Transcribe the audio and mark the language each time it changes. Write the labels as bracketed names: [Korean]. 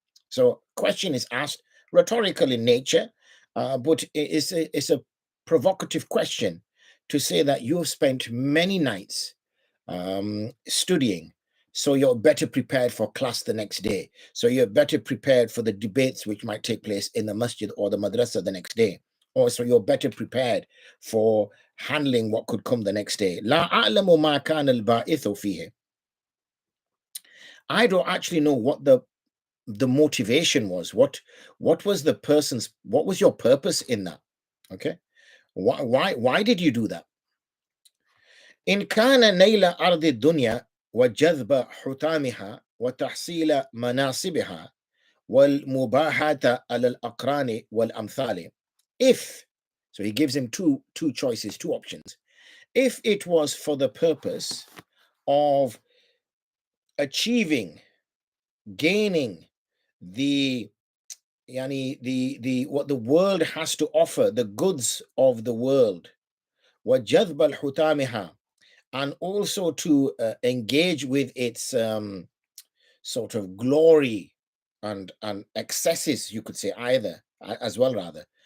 [English] So question is asked, rhetorical in nature, but it's a provocative question to say that you have spent many nights studying, so you're better prepared for class the next day. So you're better prepared for the debates which might take place in the masjid or the madrasa the next day. Or so you're better prepared for handling what could come the next day. [Arabic] لا أعلم ما كان الباعث فيه. [English] I don't actually know what the motivation was. What was the person's, what was your purpose in that? Okay, why did you do that? [Arabic] إن كان نيل أرض الدنيا وجذب حطامها وتحصيل مناصبها والمباحة على الأقران والأمثال. [English] If, so he gives him two choices, two options. If it was for the purpose of achieving, gaining the what the world has to offer, the goods of the world, وجذب الحطامها, and also to engage with its sort of glory and excesses, you could say, either as well rather.